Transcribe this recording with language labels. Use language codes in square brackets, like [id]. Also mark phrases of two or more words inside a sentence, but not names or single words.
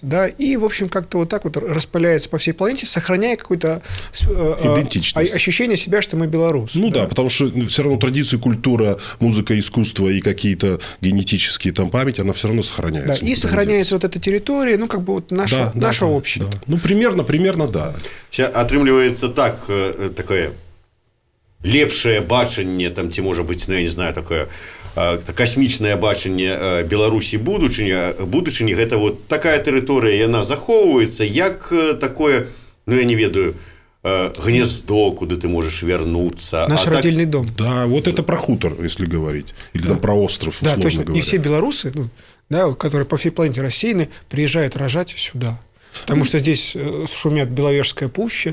[ru] Да, и, в общем, как-то вот так вот распыляется по всей планете, сохраняя какое-то ощущение себя, что мы белорусы. Ну да, потому что все равно традиции, культура, музыка, искусство и какие-то генетические там память, она все равно сохраняется. Да, и сохраняется вот эта территория, ну, как бы вот наша общая. Да. Ну, примерно, да. [be] Сейчас атрымліваецца так, такое лепшае бачанне, там, ці можа быць, ну, я не знаю, такое касмічнае бачанне Беларусі будучыні, гэта вот такая тэрыторыя, яна захоўваецца як такое, ну, я не ведаю, [ru] гнездо, куда ты можешь вернуться. Наш родильный дом. Да, вот это про хутор, если говорить. Или там про остров, да, точно. Говоря. И все белорусы, которые по всей планете рассеяны, приезжают рожать сюда. Потому что здесь шумят Беловежская пуща.